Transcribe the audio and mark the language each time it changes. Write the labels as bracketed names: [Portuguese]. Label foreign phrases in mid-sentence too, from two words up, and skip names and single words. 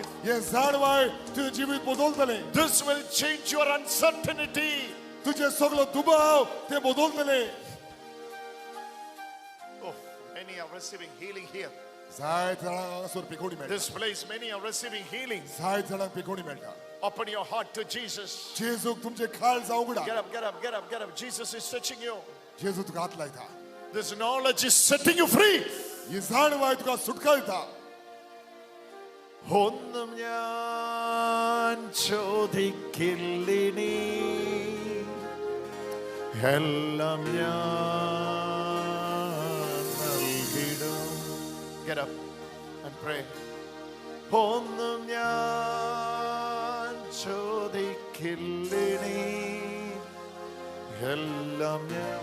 [English] This will change your uncertainty. Oh, many are receiving healing here. This place, many are receiving healing. Open your heart to Jesus. [Konkani] जेजूक तुमचे काळ जाऊ उघडा. [English] Get up, get up, get up, get up. Jesus is touching you. [Konkani] जेजू तुका हात लायता. [English] This knowledge is setting you free. [Konkani] ही जाणवाय तुका सुटकायता. [Malayalam] ഒന്നും ഞാൻ ചോദിക്കില്ലിനി എല്ലാം ഞാൻ നൽകിടും. [English] Get up and pray. [Malayalam] ഒന്നും ഞാൻ ചോദിക്കില്ലിനി എല്ലാം ഞാൻ.